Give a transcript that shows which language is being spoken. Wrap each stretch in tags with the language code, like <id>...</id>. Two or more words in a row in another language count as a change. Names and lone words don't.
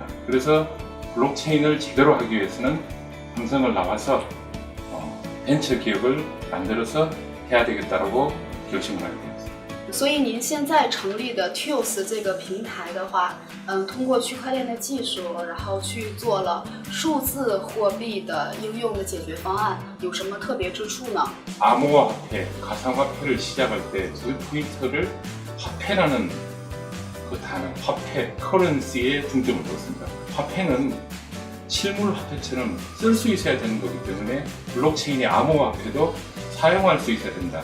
<ko>그래서 블록체인을 제대로 하기 위해서는 삼성을 나와서 벤처 기업을 만들어서 해야 되겠다라고 결심을 하게 되었습니다.</ko> <zh>所以您现在成立的 TIOS 这个平台的话，通过区块链的技术，然后去做了数字货币的应用的解决方案，有什么特别之处呢？</zh> <ko>암호화폐, 가상화폐를 시작할 때 그 포인트를 화폐라는 그 단어, 화폐, 커런시에 중점을 뒀습니다. 화폐는 실물 화폐처럼 쓸 수 있어야 되는 거기 때문에 블록체인의 암호화폐도 사용할 수 있어야 된다.</ko>